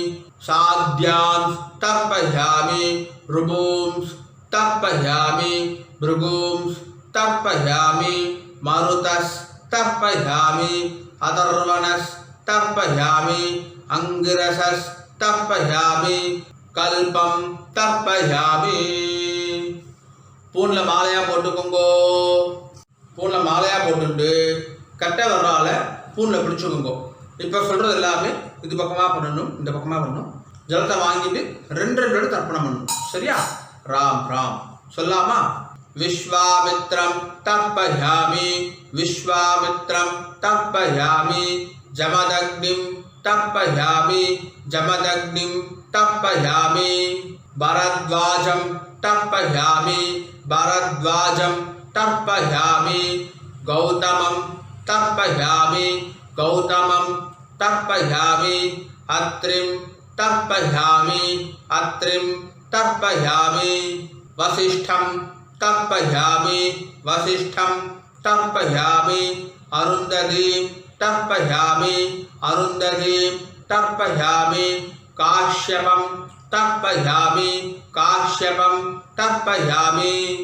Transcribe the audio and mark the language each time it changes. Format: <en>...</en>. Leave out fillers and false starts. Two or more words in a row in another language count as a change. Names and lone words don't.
<sa>साध्यांस तर्पयामि ऋभूंस तर्पयामि भृगूंस तर्पयामि मरुतस् तर्पयामि अथर्वणस् तर्पयामि अंगिरसस् तर्पयामि कल्पं तर्पयामि.</sa> <ta>பூன்ல மாலையா போட்டுக்கோங்கோ. பூன்ல மாலையா போட்டுட்டு கட்டை விரலால பூன்ல பிடிச்சுக்கோங்கோ. இப்போ சொல்கிறது எல்லாமே இது பக்கமாக பண்ணணும், இந்த பக்கமாக பண்ணணும். ஜலத்தை வாங்கிட்டு ரெண்டு ரெண்டு தர்ப்பணம் பண்ணணும். சரியா? ராம் ராம் சொல்லாமா?</ta> <sa>विश्वामित्रं तर्पयामि, विश्वामित्रं तर्पयामि, जमदग्निं तर्पयामि, जमदग्निं तर्पयामि, ஜமதக்னிம் தர்ப்பயாமி, भरद्वाजं तर्पयामि, भरद्वाजं तर्पयामि, गौतमं तर्पयामि, கௌதமம் तर्पयामि, अत्रिं तर्पयामि, अत्रिं तर्पयामि, वसिष्ठं तर्पयामि, वसिष्ठं तर्पयामि, अरुन्धतीं तर्पयामि, अरुन्धतीं तर्पयामि, काश्यपं तर्पयामि, काश्यपं तर्पयामि,</sa>